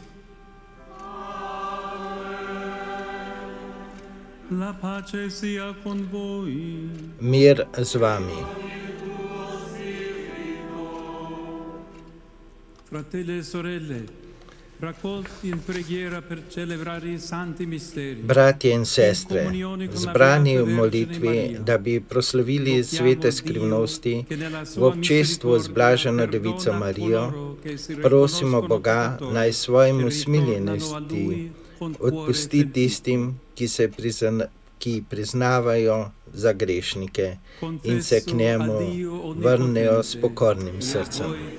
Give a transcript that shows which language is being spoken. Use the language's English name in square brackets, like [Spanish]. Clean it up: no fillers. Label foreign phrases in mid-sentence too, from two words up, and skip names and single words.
[Slovenian] Mir z vami. [Italian] Fratelli e sorelle, raccolti in preghiera per celebrare i santi misteri. [Slovenian] Bratje in sestre, zbrani v molitvi, da bi proslavili svete skrivnosti v občestvu z blaženo Devico Marijo, prosimo Boga, naj svojim usmiljenosti odpusti tistim, ki priznavajo za grešnike in se k njemu vrnejo s pokornim srcem.